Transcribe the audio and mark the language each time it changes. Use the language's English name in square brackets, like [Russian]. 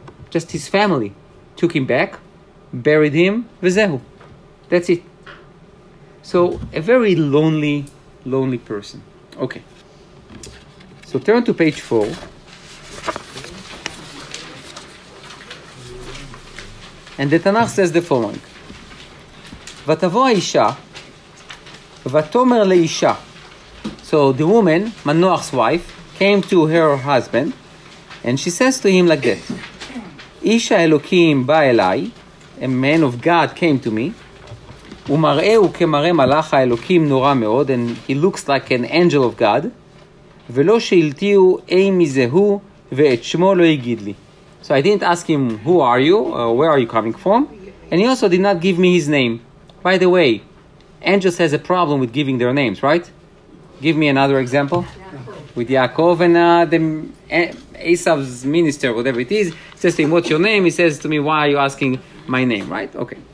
[English] Just his family took him back, buried him, v'zehu. That's it. So, a very lonely person. Okay. So, turn to page 4. And the Tanakh says the following. [Hebrew] ותבוא האישה, ותאמר לאישה. [English] So, the woman, Manoach's wife, came to her husband, and she says to him like that. [Hebrew] איש האלוקים בא אליי, [English] a man of God came to me, [Hebrew] ומראהו כמראה מלאך האלוקים נורא מאוד, [English] and he looks like an angel of God, [Hebrew] ולא שאלתיהו אי מזה הוא, ואת שמו לא יגיד לי. [English] So I didn't ask him, who are you, or where are you coming from? And he also did not give me his name. By the way, angels has a problem with giving their names, right? Give me another example. With Yaakov and Esav's minister, whatever it is, says to him, what's your name? He says to me, why are you asking my name, right? Okay.